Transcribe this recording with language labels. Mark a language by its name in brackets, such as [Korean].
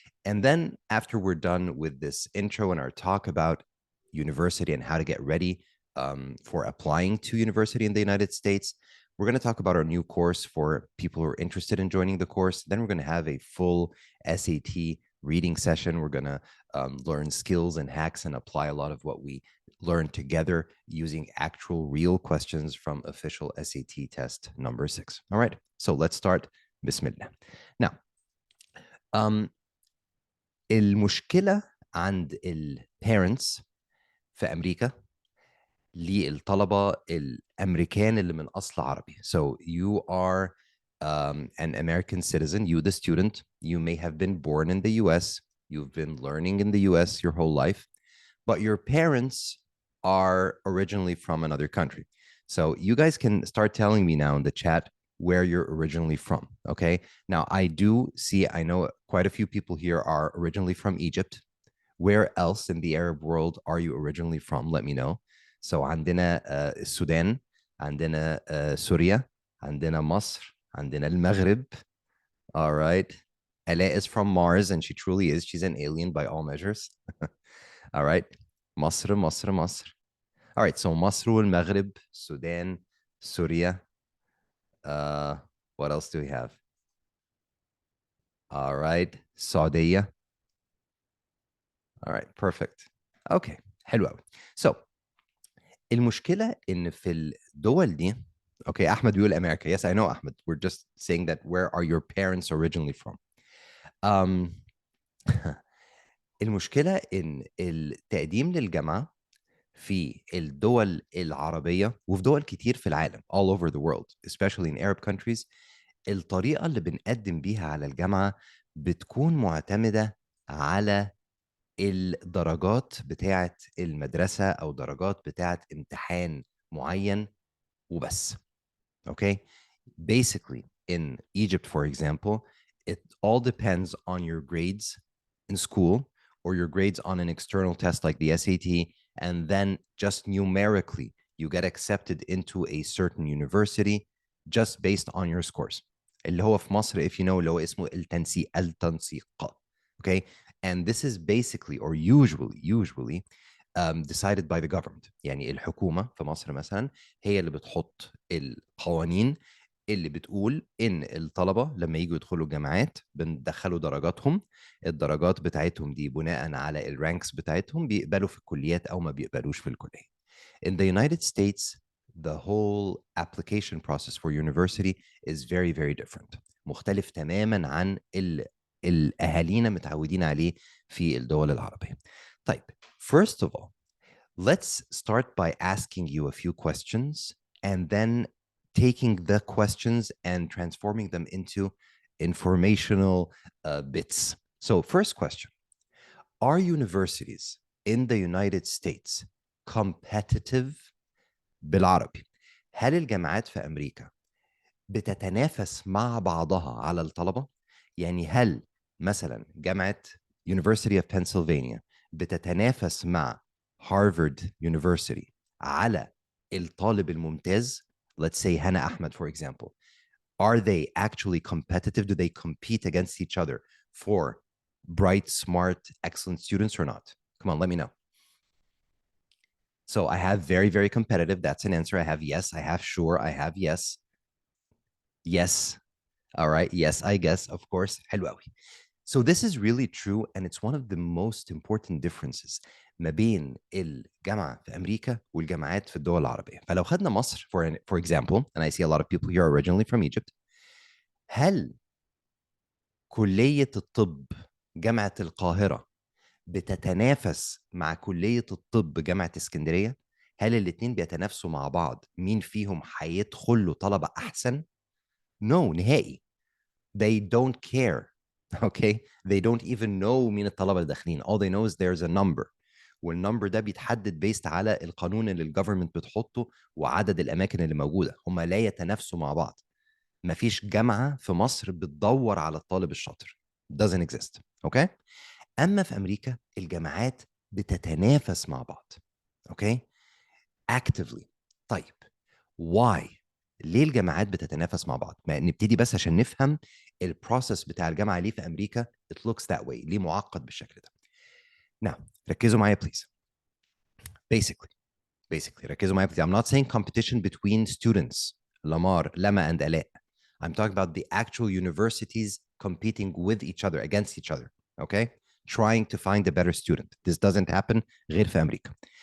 [English] And then after we're done with this intro and our talk about university and how to get ready for applying to university in the United States, we're going to talk about our new course for people who are interested in joining the course. Then we're going to have a full SAT reading session. We're going to learn skills and hacks and apply a lot of what we learned together using actual real questions from official SAT test number 6. All right, so let's start. Bismillah. [Arabic] Now, المشكلة عند البيرنتس في أمريكا للطلبة الأمريكان اللي من أصل عربي. [English] So you are an American citizen, you the student, you may have been born in the US, you've been learning in the US your whole life, but your parents are originally from another country. So you guys can start telling me now in the chat where you're originally from. Okay. Now, I do see, I know quite a few people here are originally from Egypt. Where else in the Arab world are you originally from? Let me know. [Arabic] So, عندنا السودان, عندنا سوريا, عندنا مصر, عندنا المغرب. [English] All right. Ella is from Mars, and she truly is. She's an alien by all measures. All right. مصر, مصر, مصر. All right. So, مصر والمغرب, Sudan, Syria. What else do we have? All right. Saudi. All right. Perfect. Okay. [Arabic] حلو قوي. So, المشكلة إن في الدول دي Okay, Ahmed بيقول America. [English] Yes, I know, Ahmed. We're just saying that where are your parents originally from? [Arabic] المشكلة إن التقديم للجامعة في الدول العربية وفي دول كتير في العالم [English] all over the world, especially in Arab countries, [Arabic] الطريقة اللي بنقدم بيها على الجامعة بتكون معتمدة على الدرجات بتاعة المدرسة أو درجات بتاعة امتحان معين وبس. [English] Okay? Basically, in Egypt, for example, it all depends on your grades in school or your grades on an external test like the SAT, and then just numerically, you get accepted into a certain university just based on your scores. [Arabic] اللي هو في مصر, [English] if you know, [Arabic] اللي هو اسمه التنسيق. [English] Okay? And this is basically or usually decided by the government. [Arabic] يعني الحكومة في مصر مثلا هي اللي بتحط القوانين اللي بتقول ان الطلبه لما يجوا يدخلوا الجامعات بندخلوا درجاتهم. الدرجات بتاعتهم دي بناء على الرانكس بتاعتهم بيقبلوا في الكليات او ما بيقبلوش في الكليه. [English] In the United States, the whole application process for university is very different. [Arabic] مختلف تماما عن الاهالينا متعودين عليه في الدول العربيه. [English] طيب, first of all, let's start by asking you a few questions and then taking the questions and transforming them into informational bits. So, first question, are universities in the United States competitive [Arabic] بالعربي؟ هل الجامعات في أمريكا بتتنافس مع بعضها على الطلبة؟ يعني هل مثلا جامعة University of Pennsylvania بتتنافس مع Harvard University على الطالب الممتاز? [English] Let's say Hannah Ahmed, for example. Are they actually competitive? Do they compete against each other for bright, smart, excellent students or not? Come on, let me know. So I have very competitive. That's an answer. I have yes. I have sure. I have yes. Yes. All right. Yes, I guess. Of course. [Arabic] حلو قوي. [English] So this is really true, and it's one of the most important differences [Arabic] ما بين الجامعة في أمريكا والجامعات في الدول العربية. فلو خدنا مصر [English] for example, and I see a lot of people here originally from Egypt, [Arabic] هل كلية الطب جامعة القاهرة بتتنافس مع كلية الطب جامعة اسكندرية؟ هل الاتنين بيتنافسوا مع بعض مين فيهم هيدخل له طلبة أحسن؟ No, نهائي. [English] They don't care. Okay, they don't even know [Arabic] مين الطلبة اللي داخلين. [English] All they know is there's a number, [Arabic] والنمبر ده بيتحدد بيست على القانون اللي الجفرمنت بتحطه وعدد الأماكن اللي موجودة. هم لا يتنافسوا مع بعض. مفيش جامعة في مصر بتدور على الطالب الشاطر. [English] doesn't exist. Okay. [Arabic] أما في أمريكا الجامعات بتتنافس مع بعض. [English] Okay. actively. [Arabic] طيب why؟ ليه الجامعات بتتنافس مع بعض؟ ما نبتدي بس عشان نفهم البروسيس بتاع الجامعة ليه في أمريكا [English] it looks that way، [Arabic] ليه معقد بالشكل ده. Now ركزوا معايا please. Basically ركزوا معايا please. [English] I'm not saying competition between students Lama and Alaa. I'm talking about the actual universities competing with each other, against each other, okay? Trying to find a better student. This doesn't happen [Arabic] غير في أمريكا.